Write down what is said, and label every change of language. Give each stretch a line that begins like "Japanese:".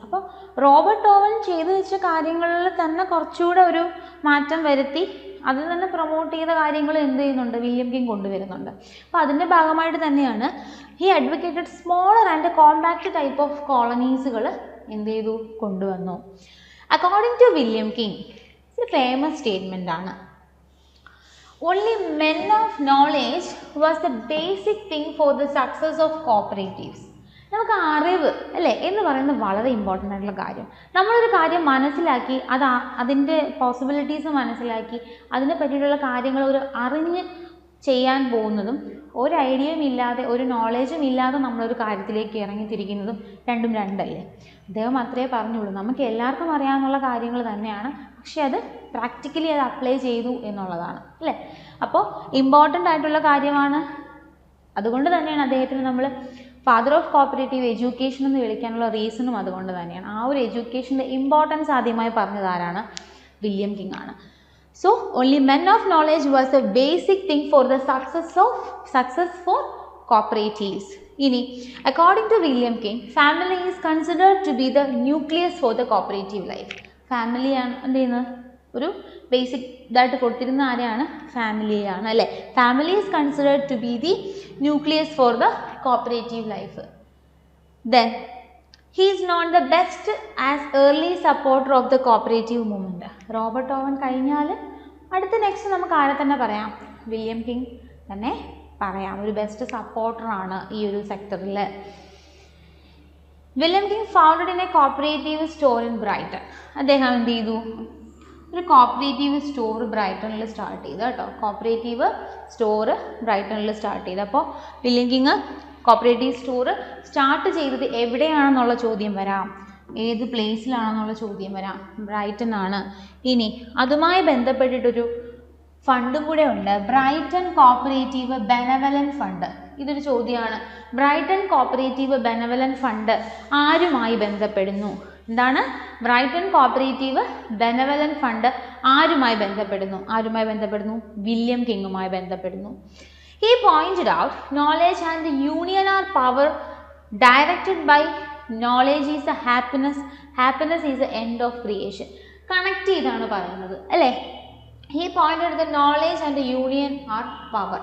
Malayalam: അപ്പോൾ Robert Owen ചെയ്തു വെച്ച കാര്യങ്ങളിൽ തന്നെ കുറച്ചുകൂടെ ഒരു മാറ്റം വരുത്തി അതിൽ തന്നെ പ്രൊമോട്ട് ചെയ്ത കാര്യങ്ങൾ എന്ത് ചെയ്യുന്നുണ്ട്? വില്യം കിങ് കൊണ്ടുവരുന്നുണ്ട്. അപ്പോൾ അതിൻ്റെ ഭാഗമായിട്ട് തന്നെയാണ്
English: he advocated smaller and compact type of കോളനീസുകൾ
Malayalam: എന്ത് ചെയ്തു? കൊണ്ടുവന്നു. അക്കോർഡിംഗ് ടു വില്യം കിങ്, ഒരു ഫേമസ് സ്റ്റേറ്റ്മെൻ്റ് ആണ്.
English: Only men of knowledge was the basic thing for the success of cooperatives.
Malayalam: നമുക്ക് അറിവ് അല്ലേ എന്ന് പറയുന്നത് വളരെ ഇമ്പോർട്ടൻ്റ് ആയിട്ടുള്ള കാര്യം. നമ്മളൊരു കാര്യം മനസ്സിലാക്കി അതിൻ്റെ പോസിബിലിറ്റീസ് മനസ്സിലാക്കി അതിനെ പറ്റിയിട്ടുള്ള കാര്യങ്ങൾ ഒരു അറിഞ്ഞ് ചെയ്യാൻ പോകുന്നതും ഒരു ഐഡിയയും ഇല്ലാതെ ഒരു നോളേജും ഇല്ലാതെ നമ്മളൊരു കാര്യത്തിലേക്ക് ഇറങ്ങിത്തിരിക്കുന്നതും രണ്ടും രണ്ടല്ലേ. അദ്ദേഹം അത്രേ പറഞ്ഞുള്ളൂ. നമുക്ക് എല്ലാവർക്കും അറിയാവുന്ന കാര്യങ്ങൾ തന്നെയാണ്, പക്ഷെ അത് പ്രാക്ടിക്കലി അത് അപ്ലൈ ചെയ്തു എന്നുള്ളതാണ് അല്ലേ. അപ്പോൾ ഇമ്പോർട്ടൻ്റ് ആയിട്ടുള്ള കാര്യമാണ്. അതുകൊണ്ട് തന്നെയാണ് അദ്ദേഹത്തിന് നമ്മൾ
English: father of cooperative education
Malayalam: എന്ന് വിളിക്കാനുള്ള റീസണും അതുകൊണ്ട് തന്നെയാണ്. ആ ഒരു എഡ്യൂക്കേഷൻ്റെ ഇമ്പോർട്ടൻസ് ആദ്യമായി പറഞ്ഞത് ആരാണ്? വില്യം കിങ് ആണ്.
English: So only men of knowledge was a basic thing for the success for cooperatives. ഇനി according to William King, family is considered to be the nucleus for the cooperative life.
Malayalam: Family ആണ് എന്ത് ചെയ്യുന്നത്? ഒരു basic ഇതായിട്ട് കൊടുത്തിരുന്ന ആരെയാണ്? ഫാമിലിയാണ് അല്ലേ.
English: Family is considered to be the nucleus for the cooperative life. Then he is known the best as early supporter of the cooperative movement.
Malayalam: Robert Owen കഴിഞ്ഞാൽ അടുത്ത നെക്സ്റ്റ് നമുക്ക് ആരെ തന്നെ പറയാം, വില്യം കിങ് തന്നെ പറയാം. ഒരു ബെസ്റ്റ് സപ്പോർട്ടറാണ് ഈ ഒരു സെക്ടറിൽ.
English: William King founded in a cooperative store in Brighton.
Malayalam: അദ്ദേഹം എന്ത് ചെയ്തു, ഒരു കോപ്പറേറ്റീവ് സ്റ്റോർ ബ്രൈറ്റണിൽ സ്റ്റാർട്ട് ചെയ്തു കേട്ടോ. കോപ്പറേറ്റീവ് സ്റ്റോർ ബ്രൈറ്റണിൽ സ്റ്റാർട്ട് ചെയ്തു. അപ്പോൾ William king cooperative store start ചെയ്തത് എവിടെയാണെന്നുള്ള ചോദ്യം വരാം, ഏത് പ്ലേസിലാണെന്നുള്ള ചോദ്യം വരാം. ബ്രൈറ്റൺ ആണ്. ഇനി അതുമായി ബന്ധപ്പെട്ടിട്ടൊരു ഫണ്ടും കൂടെ ഉണ്ട്, ബ്രൈറ്റൺ കോപ്പറേറ്റീവ് ബെനവലൻറ്റ് ഫണ്ട്. ഇതൊരു ചോദ്യമാണ്. ബ്രൈറ്റൺ കോപ്പറേറ്റീവ് ബെനവലൻറ്റ് ഫണ്ട് ആരുമായി ബന്ധപ്പെടുന്നു? എന്താണ്? ബ്രൈറ്റൺ കോപ്പറേറ്റീവ് ബെനവലൻറ്റ് ഫണ്ട് ആരുമായി ബന്ധപ്പെടുന്നു? ആരുമായി ബന്ധപ്പെടുന്നു? William കിങ്ങുമായി ബന്ധപ്പെടുന്നു.
English: He pointed out knowledge and the union are power directed by knowledge is the happiness, happiness is the end of creation.
Malayalam: Connect ചെയ്താണ് പറയുന്നത് അല്ലേ.
English: He pointed the knowledge and the union are power.